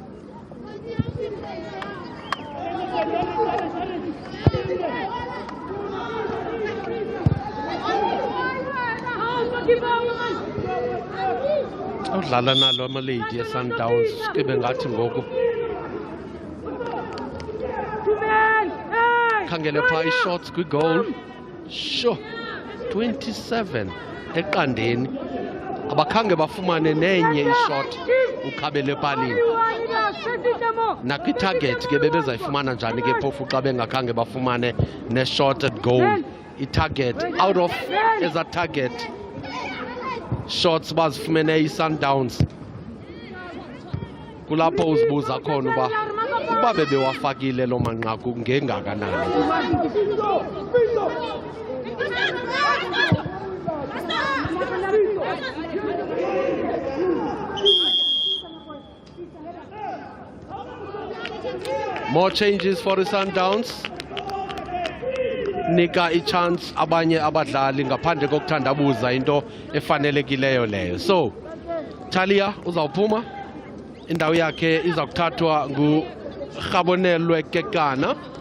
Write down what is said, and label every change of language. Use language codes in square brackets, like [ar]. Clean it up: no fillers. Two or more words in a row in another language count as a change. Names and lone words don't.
[xh] Udlala nalo amalady e-Sundowns sibe ngathi ngoku khangele pha i-shots kwi-goal. Sure, 27 eqandeni, abakhange bafumane nenye i-shot ukhabele epalini. Nakwi-target ke bebezayifumana njani ke phofu xa bengakhange bafumane ne- [en] shot at goal. [xh] I- [en] target out of [xh] eza [en] target shots [xh] bazifumene i-Sundowns, kulapho uzibuza khona uba bebewafakile lo manqaku ngengakanani. [en] More changes for the Sundowns. [xh] Nika i-chance abanye abadlali ngaphandle kokuthandabuza into efanelekileyo leyo. So Talia uzawuphuma, indawo yakhe iza kuthathwa nguRhabonelwe Kekana.